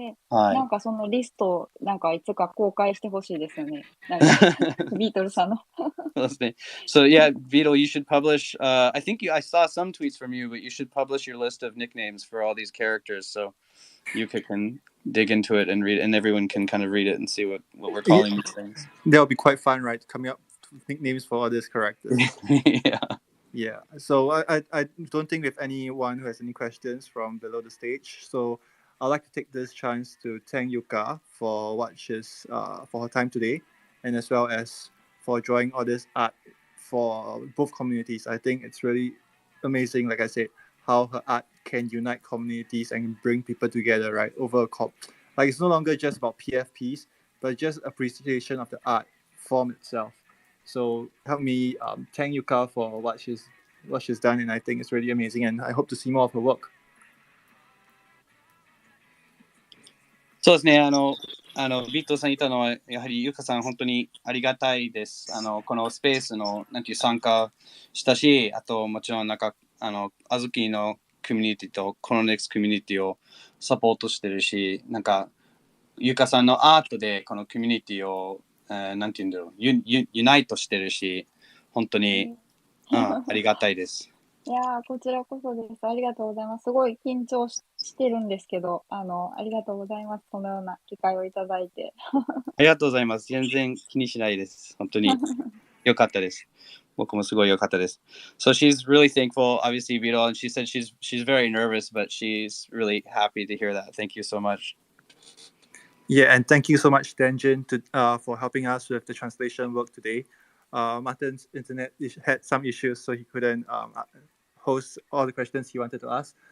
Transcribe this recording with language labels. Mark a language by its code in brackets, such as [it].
[ja] なんかそのリストなんかいつか公開してほしいですよね。なんかビートルさんの。 [en] So yeah, Beetle, you should publish. I think I saw some tweets from you, but you should publish your list of nicknames for all these characters, so YUKA can dig into it and read, and everyone can kind of read it and see what we're calling these things. That'll be quite fun, right? Coming up with nicknames for all these characters. Yeah. So I don't think we have anyone who has any questions from below the stage. So I'd like to take this chance to thank YUKA for what she's for her time today, and as well as for drawing all this art for both communities. I think it's really amazing, like I said, how her art can unite communities and bring people together, right? Over a like it's no longer just about PFPs, but just appreciation of the art form itself. So help me thank YUKA for what she's done, and I think it's really amazing, and I hope to see more of her work. [ja] そうですね、ビットさん言ったのは、やはりゆかさん本当にありがたいです。このスペースのなんていう参加したし、あともちろんなんかあずきのコミュニティとコロネックスコミュニティをサポートしてるし、なんかゆかさんのアートでこのコミュニティを、なんていうんだろう、ユナイトしてるし、本当に、ありがたいです。いやこちらこそです。ありがとうございます。すごい緊張してるんですけど、ありがとうございます。このような機会をいただいて。ありがとうございます。全然気にしないです。本当に良かったです。僕もすごい良かったです。 [en] So she's really thankful, obviously, Vito, and she said she's very nervous, but she's really happy to hear that. Thank you so much. Yeah, and thank you so much, Denjin, for helping us with the translation work today. Martin's internet had some issues, so he couldn't host all the questions he wanted to ask.